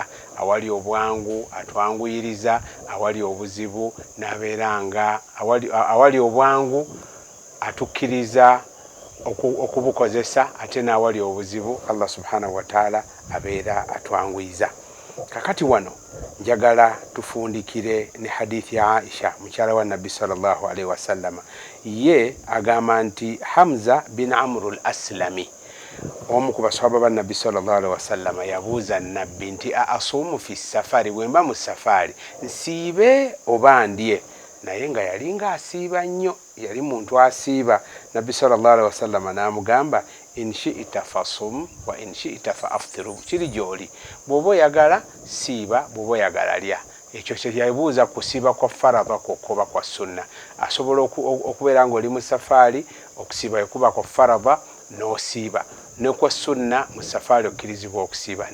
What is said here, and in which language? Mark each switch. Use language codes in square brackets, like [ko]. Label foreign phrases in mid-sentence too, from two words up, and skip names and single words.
[lg] Awali obwangu atwanguyiriza, awali obuzibu n'abeeranga awali obwangu atukkiriza okubukozesa, ate n'awali obuzibu [ar] الله سبحانه وتعالى [lg] abeera atwanguyiza. Kakati wano njagala tufundikire ne hadithi ya Aisha mukyala wa Nabbi [ar] صلى الله عليه وسلم. [lg] Ye agamba nti Hamza bin Amr al-Aslami, omu ku basahaba ba Nabbi [ar] صلى الله عليه وسلم, [lg] yabuuza Nabbi nti [ar] أأصوم في السفر, [lg] bwemba mu safaari nsiibe oba ndye? Naye nga yali nga asiiba nnyo, yali muntu asiiba. Nabbi [ar] صلى الله عليه وسلم [lg] n'amugamba [ar] إن شئت فصم وإن شئت فأفطر, [lg] kiri gy'oli, bw'oba oyagala siiba, bw'oba oyagala lya. Ekyo kye yabuuza kusiiba kwa faradha kwokka kwa sunna. Asobola okubeera ng'oli mu safaari, okusiiba kuba kwa faradha n'osiiba, ne kwa sunna mu safaari okkirizibwa okusiiba.